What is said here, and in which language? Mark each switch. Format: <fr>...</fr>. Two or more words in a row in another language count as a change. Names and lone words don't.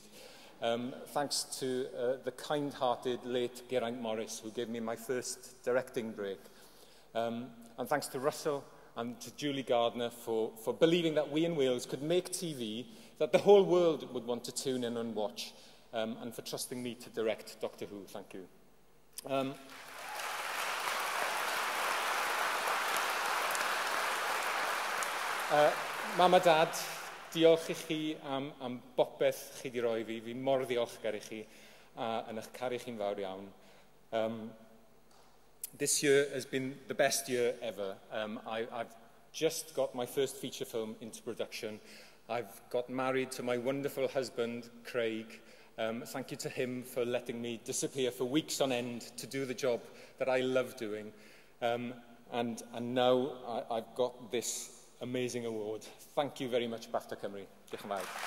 <en>Thanks to the kind-hearted late Geraint Morris, who gave me my first directing break. And thanks to Russell and to Julie Gardner for believing that we in Wales could make TV that the whole world would want to tune in and watch, and for trusting me to direct Doctor Who. Thank you.</en> <cy>Mam a Dad, diolch I chi am bopeth chi di roi fi. Fi mor ddiolchgar I chi yn eich caru chi'n fawr iawn.</cy> <en>This year has been the best year ever. I've just got my first feature film into production. I've got married to my wonderful husband, Craig. Thank you to him for letting me disappear for weeks on end to do the job that I love doing. And now I've got this amazing award. Thank you very much,</en> <cy>BAFTA Cymru. Diolch yn fawr.</cy>